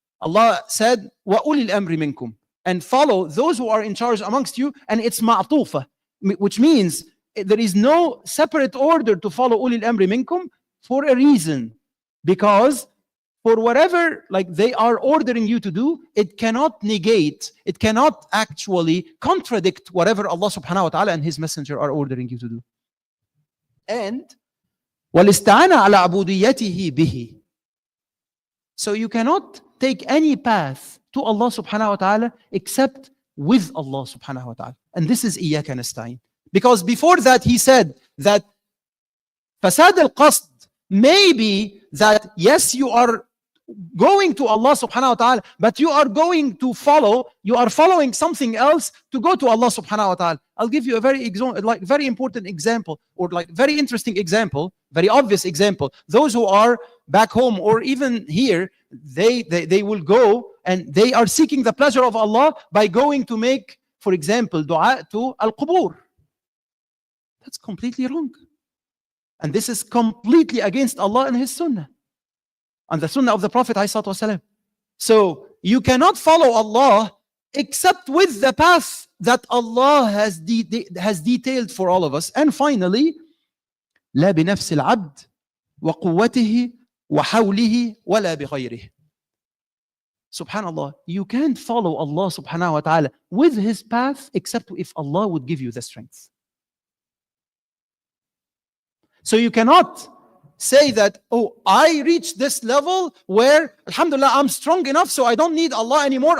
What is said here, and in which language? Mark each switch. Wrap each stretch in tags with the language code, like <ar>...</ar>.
<en>Allah said,</en> <ar>وَأُولِي الْأَمْرِ مِنْكُمْ.</ar> <en>And follow those who are in charge amongst you, and it's ma'tufa, which means there is no separate order to follow</en> <ar>أُولِي الْأَمْرِ مِنْكُمْ</ar> <en>for a reason. Because for whatever like they are ordering you to do, it cannot negate, it cannot actually contradict whatever Allah subhanahu wa ta'ala and His Messenger are ordering you to do. And</en> <ar>وَالْإِسْتِعَانَةَ عَلَى عَبُودِيَّتِهِ بِهِ.</ar> <en>So you cannot take any path to Allah subhanahu wa ta'ala except with Allah subhanahu wa ta'ala. And this is</en> <ar>إِيَّاكَ نَسْتَعِينَ.</ar> <en>Because before that He said that فَسَادَ الْقَصْدِ may be that yes, you are going to Allah subhanahu wa ta'ala, but you are going to follow, you are following something else to go to Allah subhanahu wa ta'ala. I'll give you a very important example, or like very interesting example, very obvious example. Those who are back home or even here, they will go and they are seeking the pleasure of Allah by going to make, for example, dua to al-qubur. That's completely wrong. And this is completely against Allah and His Sunnah, and the Sunnah of the Prophet ﷺ. So you cannot follow Allah except with the path that Allah has detailed for all of us. And finally,</en> <ar>لا بنفس العبد وقوته وحوله ولا بغيره.</ar> <en>Subhanallah, you can't follow Allah subhanahu wa ta'ala with His path except if Allah would give you the strength. So you cannot say that, oh, I reached this level where, alhamdulillah, I'm strong enough, so I don't need Allah anymore.</en>